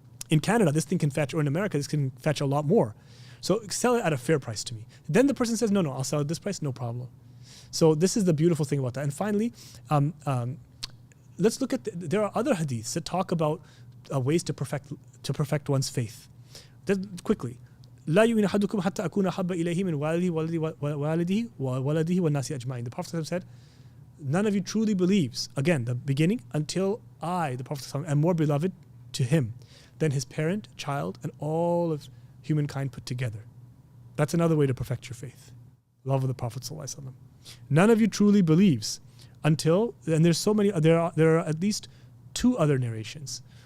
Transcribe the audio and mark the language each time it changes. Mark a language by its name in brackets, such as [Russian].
[English] In Canada, this thing can fetch, or in America, this can fetch a lot more. So sell it at a fair price to me. Then the person says, no, I'll sell at this price, no problem. So this is the beautiful thing about that. And finally, let's look at, there are other hadiths that talk about ways to perfect one's faith. Quickly. [Arabic] لا يؤمن أحدكم حتى أكون أحب إليه من والده وولده والناس أجمعين. [English] The Prophet said, none of you truly believes, again, the beginning, until I, the Prophet, am more beloved to him than his parent, child, and all of humankind put together. That's another way to perfect your faith. Love of the Prophet ﷺ. None of you truly believes until, and there's so many, there are at least 2 other narrations.